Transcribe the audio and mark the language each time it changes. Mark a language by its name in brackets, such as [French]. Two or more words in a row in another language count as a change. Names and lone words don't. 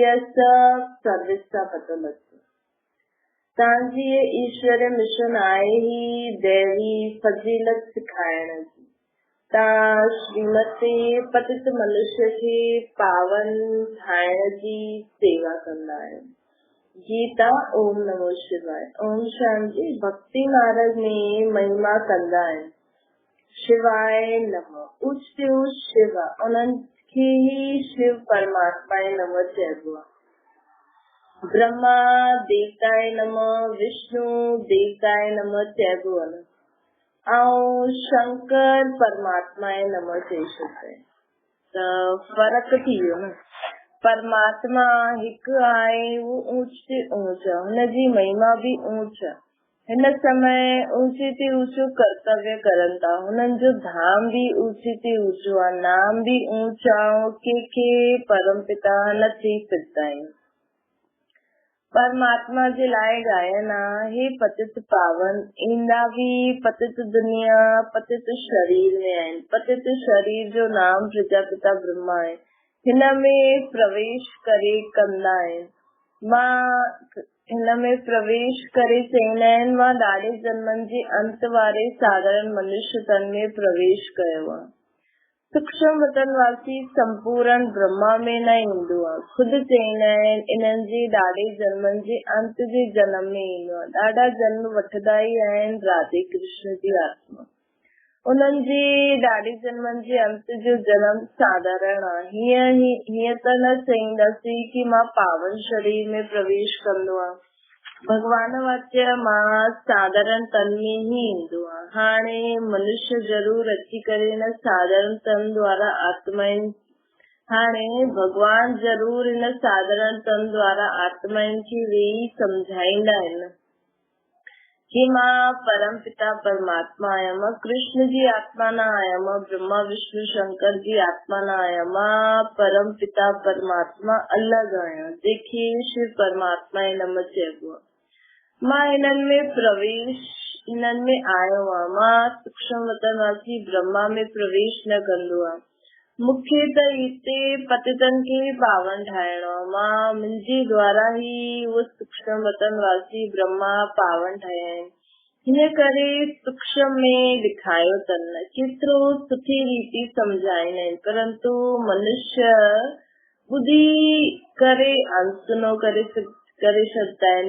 [Sindhi] इहा सभु सर्विस सां पतो लॻंदो। तव्हांजी ईश्वरीय मिशन आहे ई दैवी फजीलत सिखाइण जी। तव्हां श्रीमती पतित मनुष्य खे पावन ठाहिण जी सेवा कंदा आहियो। गीता [Sanskrit] ओम नमो शिवाय। ओम शांति। [Sindhi] भक्ति मार्ग में महिमा कंदा आहिनि। [Sanskrit] शिवाय नमः। [Sindhi] उच ते उच शिव, उन्हनि खे ई शिव परमात्मा नमः चइबो आहे। [Sanskrit] ब्रह्मा देवताए नमः, विष्णु देवताए नमः [Sindhi] चइबो आहे ऐं शंकर परमात्मा नमः चई छॾियो। त फर्क थी वियो न। परमात्मा हिकु आहे, उहो ऊच ते ऊच आहे, हुनजी महिमा बि ऊच आहे। हिन समय ऊचे ते ऊचो कर्तव्य करनि था। हुननि जो धाम बि ऊचे ते ऊचो आहे, नाम बि ऊच आहे। कंहिंखे परम पिता न थी सघंदा आहिनि। परमात्मा जे लाइ गायन आहे, हे पतित पावन ईंदा बि पतित दुनिया पतित शरीर में आहिनि। पतित शरीर जो नाम प्रजापिता ब्रह्मा आहे। हिन में प्रवेश करे कंदा आहिनि। हिन में प्रवेश करे चईंदा आहिनि मां ॾाढे जन्मनि जे अंत वारे साधारण मनुष्य तन में प्रवेश कयो आहे। सूक्ष्म वतनवासी संपूर्ण ब्रह्मा में न ईंदो आहे। खुदि चईंदा आहिनि इन्हनि जे ॾाढे जन्मनि जे अंत जे जन्म में ईंदो आहे। ॾाढा जन्म वठंदा ई आहिनि राधे कृष्ण जी आत्मा। उन्हनि जे ॾाढे जन्मनि जे अंत जो जन्म साधारण आहे। हीअं त न चईंदासीं कि मां पावन शरीर में प्रवेश कंदो आहे। भगवान वाच्य मां साधारण तन में ही ईंदो आहे। हाणे मनुष्य जरूर अची करे हिन साधारण तन द्वारा आत्माइन भगवान जरूर हिन साधारण तन द्वारा आत्माइन खे वेही सम्झाईंदा आहिनि कि मां परम पिता परमात्मा आहियां। मां कृष्ण जी आत्मा न आहियां। मां ब्रह्मा विष्णु शंकर जी आत्मा न आहियां। मां परम पिता परमात्मा अलॻि आहियां, जंहिंखे शिव परमात्मा नमः चइबो आहे। मां हिननि में आयो आहियां। मां सूक्ष्म वतनवासी ब्रह्मा में प्रवेश न कंदो आहे। मूंखे त हिते पतितनि खे पावन ठाहिणो आहे। मां मुंहिंजे द्वारा ई उहो सूक्ष्म वतनवासी ब्रह्मा पावन ठाहिया आहिनि। हिन करे सूक्ष्म में ॾेखारियो अथनि। केतिरो सुठी रीति सम्झाईंदा आहिनि, परंतु मनुष्य ॿुधी करे अनसुनो करे छॾंदा आहिनि।